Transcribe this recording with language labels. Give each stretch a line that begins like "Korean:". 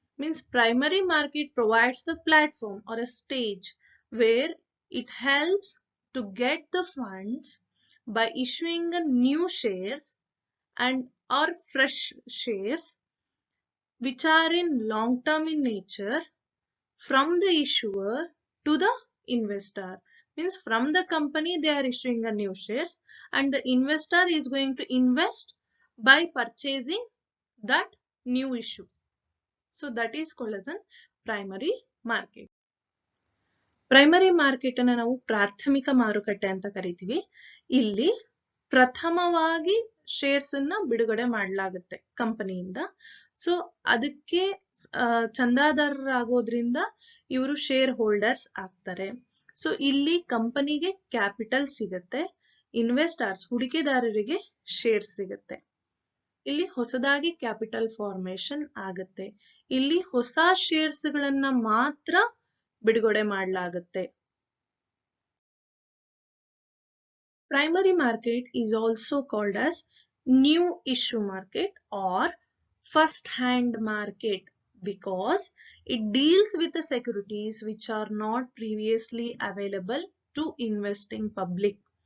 English: Means primary market provides the platform or a stage where it helps to get the funds by issuing a new shares and or fresh shares which are in long term in nature from the issuer to the investor. Means from the company they are issuing a new shares and the investor is going to invest by purchasing that new issue. So that is called as a primary market.
Kannada: Primary market ಅನ್ನು ನಾವು ಪ್ರಾಥಮಿಕ ಮಾರುಕಟ್ಟೆ ಅಂತ ಕರಿತೀವಿ. ಇಲ್ಲಿ ಪ್ರಥಮವಾಗಿ shares ಅನ್ನ ಬಿಡುಗಡೆ ಮಾಡಲಾಗುತ್ತೆ ಕಂಪನಿಯಿಂದ. ಸೊ ಅದಕ್ಕೆ ಚಂದಾದಾರರಾಗೋದ್ರಿಂದ ಇವರು ಶೇರ್ ಹೋಲ್ಡರ್ಸ್ ಆಗ್ತಾರೆ. ಸೊ ಇಲ್ಲಿ ಕಂಪನಿಗೆ ಕ್ಯಾಪಿಟಲ್ ಸಿಗುತ್ತೆ, ಇನ್ವೆಸ್ಟರ್ಸ್ ಹೂಡಿಕೆದಾರರಿಗೆ ಶೇರ್ಸ್ ಸಿಗುತ್ತೆ. ಇಲ್ಲಿ ಹೊಸದಾಗಿ ಕ್ಯಾಪಿಟಲ್ ಫಾರ್ಮೇಶನ್ ಆಗುತ್ತೆ. ಇಲ್ಲಿ ಹೊಸ ಶೇರ್ಸ್ ಗಳನ್ನ ಮಾತ್ರ ಬಿಡುಗಡೆ ಮಾಡಲಾಗುತ್ತೆ.
English: Primary market is also called as new issue market or first hand market because it deals with the securities which are not previously available to investing public.